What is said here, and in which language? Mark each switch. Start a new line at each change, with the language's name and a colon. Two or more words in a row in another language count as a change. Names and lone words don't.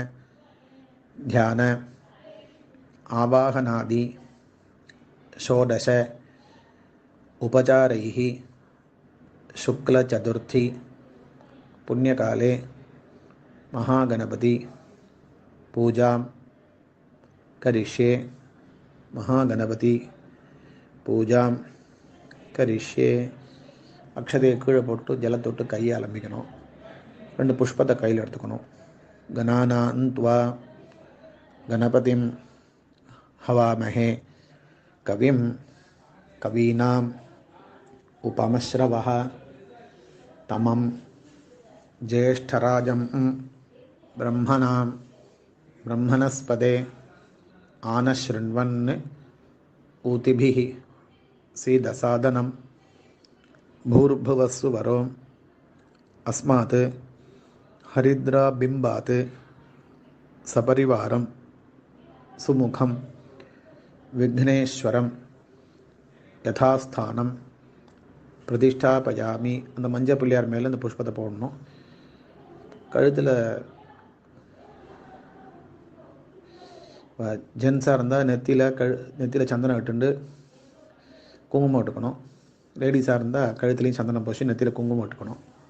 Sanskrit: ध्यान आवाहनादि षोडश उपचारैः शुक्लचतुर्थी पुण्यकाले महागणपति पूजां करिष्ये महागणपति पूजां करिष्ये अक्षते
Tamil: கீழே போட்டு ஜலத்தொட்டு கையை அலம்பிக்கணும். 2 புஷ்பத்தை கையில் எடுத்துக்கணும்.
Sanskrit: गणानां त्वा गणपतिं हवामहे कविं कवीनाम् उपमश्रवः तमं ज्येष्ठराजं ब्रह्मणाम् ब्रह्मणस्पते आनःशृण्वन् ऊतिभिः सीदसादनम् भूर्भुवस्सु वरो अस्मात् हरिद्राबिम्बात् सपरिवारं सुमुखं विघ्नेश्वरं यथास्थानं प्रतिष्ठापयामि.
Tamil: அந்த மஞ்சள் பிள்ளையார் மேலே இந்த புஷ்பத்தை போடணும். கழுத்தில் ஜென்ஸாக இருந்தால் நெத்தியில் சந்தனம் இட்டுண்டு குங்குமம் இட்டுக்கணும். லேடிஸாக இருந்தால் கழுத்துலேயும் சந்தனம் பூசி நெத்தியில் குங்குமம் இட்டுக்கணும்.